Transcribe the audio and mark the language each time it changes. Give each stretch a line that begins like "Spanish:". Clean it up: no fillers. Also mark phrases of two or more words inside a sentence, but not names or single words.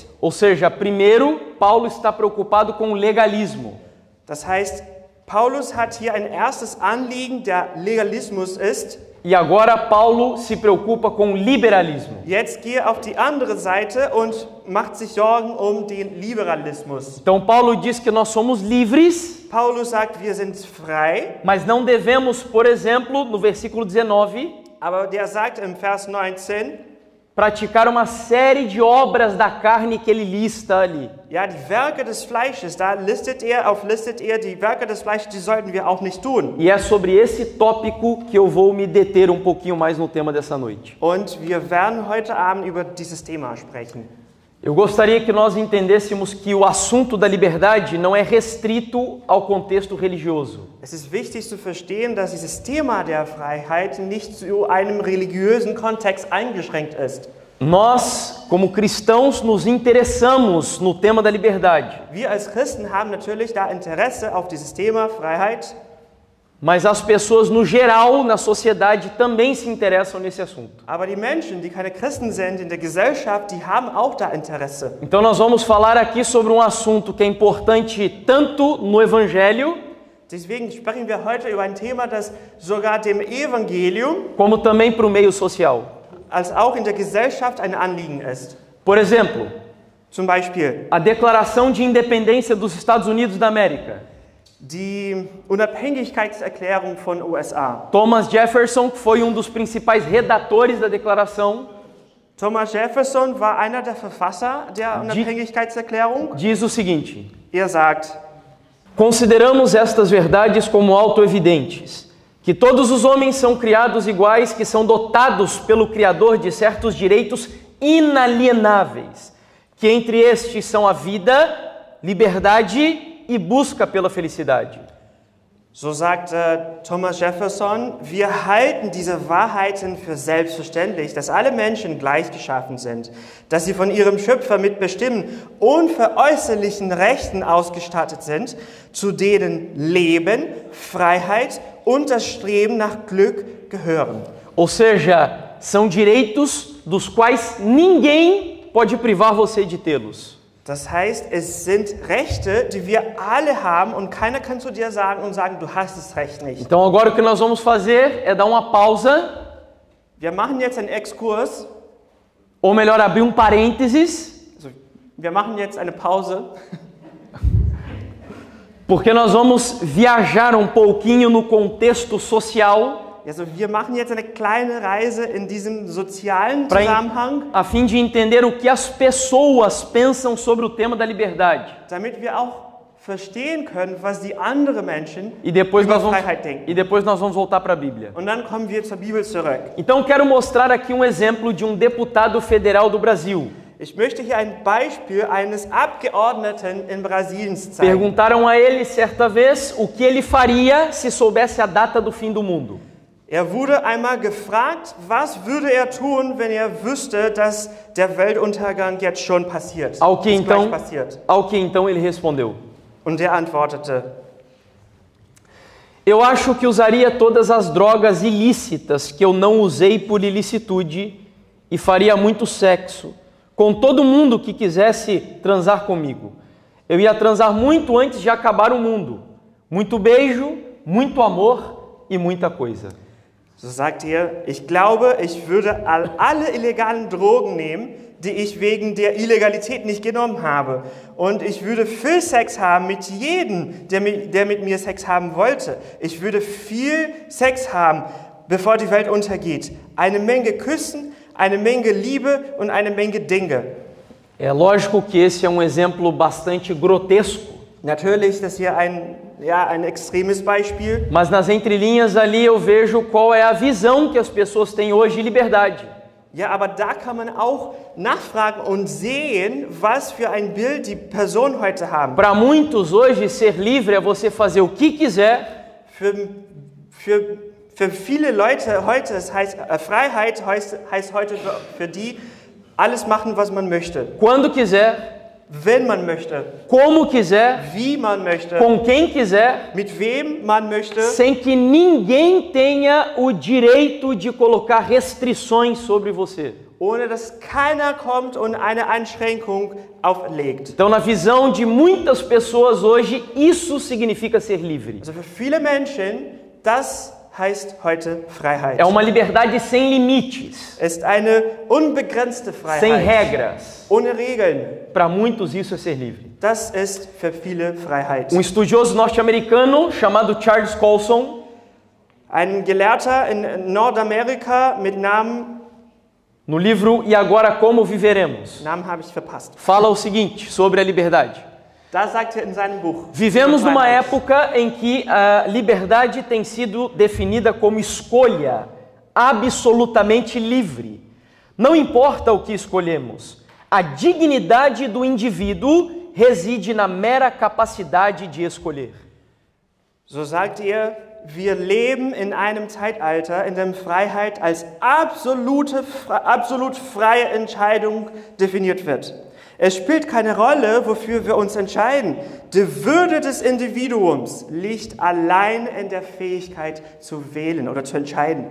Portuguese: Ou seja, primeiro, Paulo está preocupado com o legalismo.
German: Das heißt, Paulus hat hier ein erstes Anliegen, der Legalismus ist.
Portuguese: E agora Paulo se preocupa com o liberalismo.
German: Jetzt gehe auf die andere Seite und macht sich Sorgen um den Liberalismus.
Portuguese: Então Paulo diz que nós somos livres,
German: Paulus sagt, wir sind frei,
Portuguese: mas não devemos, por exemplo, no versículo 19,
German: aber der sagt im Vers 19,
Portuguese: praticar uma série de obras da carne que ele lista ali.
German: ja, die Werke des Fleisches, da auflistet er die Werke des Fleisches, die sollten wir auch nicht tun.
Portuguese: E é sobre esse tópico que eu vou me deter um pouquinho mais no tema dessa noite.
German: Und wir werden heute Abend über dieses Thema sprechen.
Portuguese: Eu gostaria que nós entendêssemos que o assunto da liberdade não é restrito ao contexto religioso.
German: Es ist wichtig zu verstehen, dass dieses Thema der Freiheit nicht zu einem religiösen Kontext eingeschränkt ist.
Portuguese: Nós, como cristãos, nos interessamos no tema da liberdade.
German: Wir als Christen haben natürlich da Interesse auf dieses Thema Freiheit.
Portuguese: Mas as pessoas, no geral, na sociedade, também se interessam nesse assunto.
German: Aber die Menschen, die keine Christen sind in der Gesellschaft, die haben auch da Interesse.
Portuguese: Então nós vamos falar aqui sobre um assunto que é importante tanto no Evangelho,
German: Deswegen sprechen wir heute über ein Thema, das sogar dem Evangelium
Portuguese: como também para o meio social.
German: als auch in der Gesellschaft ein Anliegen ist.
Portuguese: Por exemplo,
German: Zum Beispiel
Portuguese: a Declaração de Independência dos Estados Unidos da América.
German: die Unabhängigkeitserklärung von USA.
Portuguese: Thomas Jefferson foi um dos principais redatores da declaração.
German: Thomas Jefferson war einer der Verfasser der Unabhängigkeitserklärung.
Portuguese: Diz o seguinte:
German: Er sagt,
Portuguese: consideramos estas verdades como autoevidentes, que todos os homens são criados iguais, que são dotados pelo Criador de certos direitos inalienáveis, que entre estes são a vida, liberdade e busca pela felicidade.
German: so sagt Thomas Jefferson, wir halten diese Wahrheiten für selbstverständlich, dass alle Menschen gleich geschaffen sind, dass sie von ihrem Schöpfer mit bestimmten unveräußerlichen Rechten ausgestattet sind, zu denen Leben, Freiheit und das Streben nach Glück gehören.
Portuguese: Ou seja, são direitos dos quais ninguém pode privar você de tê-los.
German: Das heißt, es sind Rechte, die wir alle haben und keiner kann zu dir sagen und sagen, du hast das Recht nicht.
Portuguese: Então agora o que nós vamos fazer é dar uma pausa,
German: Wir machen jetzt einen Exkurs,
Portuguese: ou melhor, abrir um parênteses,
German: also wir machen jetzt eine Pause,
Portuguese: porque nós vamos viajar um pouquinho no contexto social,
German: also wir machen jetzt eine kleine Reise in diesem sozialen Zusammenhang,
Portuguese: a fim de entender o que as pessoas pensam sobre o tema da liberdade.
German: damit wir auch verstehen können, was die anderen Menschen
Portuguese: E depois
German: über
Portuguese: nós vamos,
German: Freiheit denken.
Portuguese: e depois nós vamos voltar para a Bíblia.
German: Und dann kommen wir zur Bibel zurück.
Portuguese: Então eu quero mostrar aqui um exemplo de um deputado federal do Brasil.
German: Ich möchte hier ein Beispiel eines Abgeordneten in Brasiliens zeigen.
Portuguese: Perguntaram a ele certa vez o que ele faria se soubesse a data do fim do mundo.
German: Er wurde einmal gefragt, was würde er tun, wenn er wüsste, dass der Weltuntergang jetzt schon passiert.
Portuguese: Ao que
German: Ist gleich
Portuguese: então,
German: passiert.
Portuguese: ao que então ele respondeu:
German: Und er antwortete,
Portuguese: eu acho que usaria todas as drogas ilícitas que eu não usei por ilicitude e faria muito sexo com todo mundo que quisesse transar comigo. Eu ia transar muito antes de acabar o mundo. Muito beijo, muito amor e muita coisa.
German: so sagt er, ich glaube, ich würde alle illegalen Drogen nehmen, die ich wegen der Illegalität nicht genommen habe. Und ich würde viel Sex haben mit jedem, der mit mir Sex haben wollte. Ich würde viel Sex haben, bevor die Welt untergeht. Eine Menge Küssen, eine Menge Liebe und eine Menge Dinge.
Portuguese: É lógico que esse é exemplo bastante grotesco.
German: Natürlich, das hier ein extremes Beispiel.
Portuguese: Mas nas entrelinhas ali eu vejo qual é a visão que as pessoas têm hoje de liberdade.
German: Ja, aber da kann man auch nachfragen und sehen, was für ein Bild die Personen heute haben.
Portuguese: Para muitos hoje ser livre é você fazer o que quiser.
German: Für viele Leute heute, das heißt Freiheit heißt heute für die alles machen, was man möchte.
Portuguese: Quando quiser.
German: Wenn man möchte.
Portuguese: Como quiser.
German: Wie man möchte.
Portuguese: Com quem quiser.
German: Mit wem man möchte.
Portuguese: Sem que ninguém tenha o direito de colocar restrições sobre você.
German: Ohne dass keiner kommt und eine Einschränkung auflegt.
Portuguese: Então, na visão de muitas pessoas hoje, isso significa ser livre.
German: Also für viele Menschen, das heißt heute Freiheit.
Portuguese: É uma liberdade sem limites.
German: Ist eine unbegrenzte Freiheit.
Portuguese: Sem regras.
German: Ohne Regeln.
Portuguese: Para muitos isso é ser livre.
German: Das ist für viele Freiheit.
Portuguese: Estudioso norte-americano chamado Charles Colson,
German: ein Gelehrter in Nordamerika mit Namen,
Portuguese: no livro E Agora Como Viveremos,
German: Namen habe ich verpasst.
Portuguese: Fala o seguinte sobre a liberdade.
German: Da sagt er in seinem Buch:
Portuguese: Vivemos numa época em que a liberdade tem sido definida como escolha absolutamente livre. Não importa o que escolhemos, a dignidade do indivíduo reside na mera capacidade de escolher.
German: So sagt er, wir leben in einem Zeitalter, in dem Freiheit als absolut freie Entscheidung definiert wird. Es spielt keine Rolle, wofür wir uns entscheiden. Die Würde des Individuums liegt allein in der Fähigkeit zu wählen oder zu entscheiden.